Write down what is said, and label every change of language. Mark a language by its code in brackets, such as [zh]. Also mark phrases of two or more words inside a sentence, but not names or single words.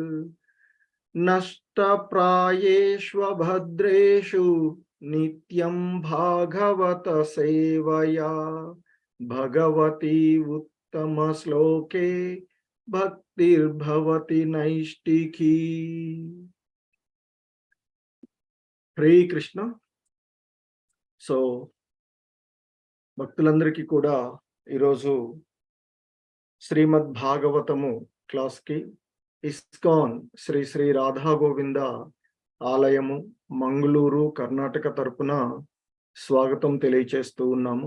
[sa] नष्टप्रायेष्वभद्रेषु नित्यं भागवत सेवया, भगवती उत्तमश्लोके भक्तिर्भवति नैष्टिकी। హరే కృష్ణ. [te] సో భక్తులందరికీ కూడా ఈరోజు శ్రీమద్ భాగవతము క్లాస్కి ఇస్కాన్ శ్రీ శ్రీ రాధా గోవింద ఆలయము మంగళూరు కర్ణాటక తరపున స్వాగతం తెలియచేస్తూ ఉన్నాము.